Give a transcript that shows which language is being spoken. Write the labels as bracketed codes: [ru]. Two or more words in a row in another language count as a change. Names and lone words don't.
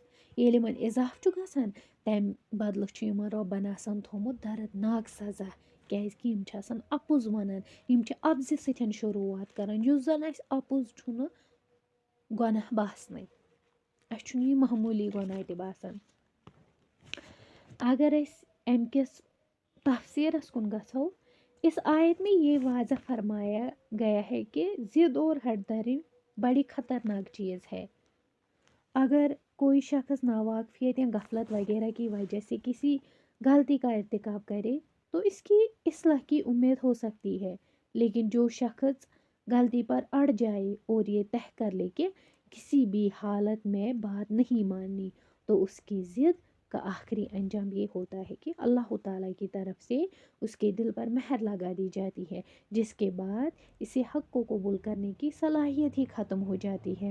[ks] ییٚلہِ یِمن اضافہٕ چھُ گژھان تمہِ بدلہٕ چھُ یِمن رۄبن آسان تھوٚمُت دردناک سزا کیازِ کہِ یِم چھِ آسان اَپُز وَنان یِم چھِ اَپزِ سۭتۍ شروعات کران یُس زن اَسہِ اَپُز چھُنہٕ گۄناہ باسنٕے اَسہِ چھُنہٕ یہِ معموٗلی گۄناہ تہِ باسان. اگر أسۍ اَمہِ کِس تفسیٖرس کُن گژھو [ur] اس آیت میں یہ واضح فرمایا گیا ہے کہ ضد اور ہٹ دھرمی بڑی خطرناک چیز ہے. اگر کوئی شخص ناواقفیت یا غفلت وغیرہ کی وجہ سے کسی غلطی کا ارتکاب کرے تو اس کی اصلاح کی امید ہو سکتی ہے لیکن جو شخص غلطی پر اڑ جائے اور یہ طے کر لے کہ کسی بھی حالت میں بات نہیں ماننی تو اس کی ضد کا آخری انجام یہ ہوتا ہے کہ اللہ تعالیٰ کی طرف سے اس کے دل پر مہر لگا دی جاتی ہے جس کے بعد اسے حق کو قبول کرنے کی صلاحیت ہی ختم ہو جاتی ہے.